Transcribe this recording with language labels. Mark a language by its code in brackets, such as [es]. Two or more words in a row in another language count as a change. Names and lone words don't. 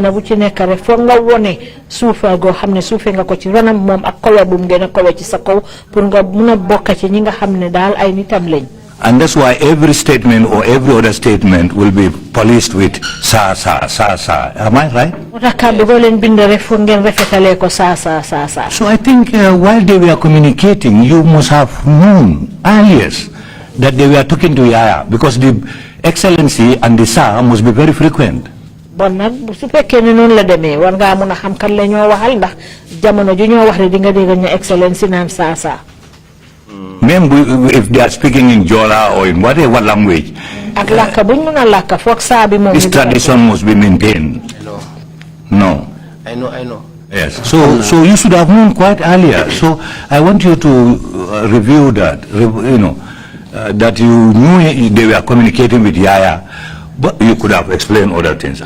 [en] And that's why every statement or every other statement will be policed with sa. Am I right? So I think while they were communicating, you must have known earlier that they were talking to Yaya, because the excellency and the sa must be very frequent. [wo] Bon nag su fekkee ne noonu la demee war ngaa mun a xam kan la ñoo waxal ndax jamono ju ñoo wax ne di nga dégg ñu excellence naan saa. [en] Même if they are speaking in Jola or in whatever language, [wo] ak làkka buñ mun a làkka foog saa bi moom. [en] this tradition must be maintained. No. I know. Yes. So you should have known quite earlier. So I want you to review that. That you knew they were communicating with Yaya, but you could have explained other things.